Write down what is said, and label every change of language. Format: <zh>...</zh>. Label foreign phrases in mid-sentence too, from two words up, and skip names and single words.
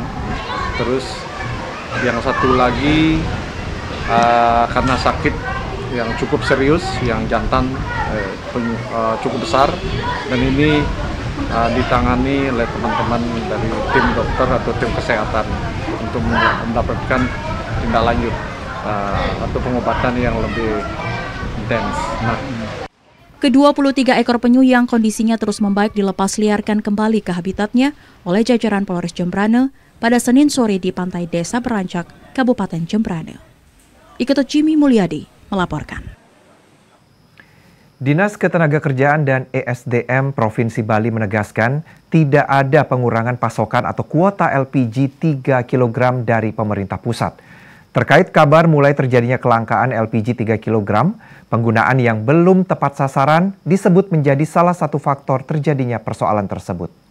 <id>Terus yang satu lagi karena sakit yang cukup serius, yang jantan cukup besar, dan ini ditangani oleh teman-teman dari tim dokter atau tim kesehatan untuk mendapatkan tindak lanjut atau pengobatan yang lebih intens. Ke-23 ekor penyu yang kondisinya terus membaik dilepas liarkan kembali ke habitatnya oleh jajaran Polres Jembrana pada Senin sore di pantai Desa Perancak, Kabupaten Jembrana. Iketo Jimmy Mulyadi melaporkan. Dinas Ketenagakerjaan dan ESDM Provinsi Bali menegaskan tidak ada pengurangan pasokan atau kuota LPG 3 kg dari pemerintah pusat. Terkait kabar mulai terjadinya kelangkaan LPG 3 kg, penggunaan yang belum tepat sasaran disebut menjadi salah satu faktor terjadinya persoalan tersebut.</id>